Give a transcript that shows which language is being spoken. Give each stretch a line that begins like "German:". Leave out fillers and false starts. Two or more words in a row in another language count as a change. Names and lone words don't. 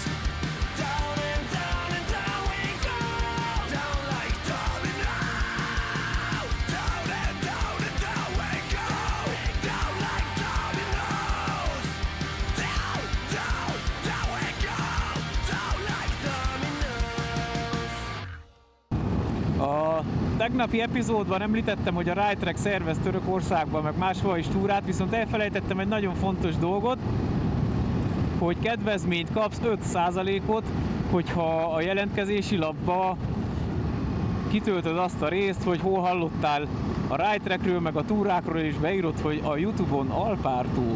English: Down and down we go, down like dominoes. Down and down we go, down like dominoes. Down we go, down like dominoes.
Hungarian: A tegnapi epizódban említettem, hogy a Rytrack szervez Törökországban, meg máshol is túrát, viszont elfelejtettem egy nagyon fontos dolgot, hogy kedvezményt kapsz 5%-ot, hogyha a jelentkezési lapba kitöltöd azt a részt, hogy hol hallottál a Rytrackről, meg a túrákról, és beírod, hogy a Youtube-on Alpártól.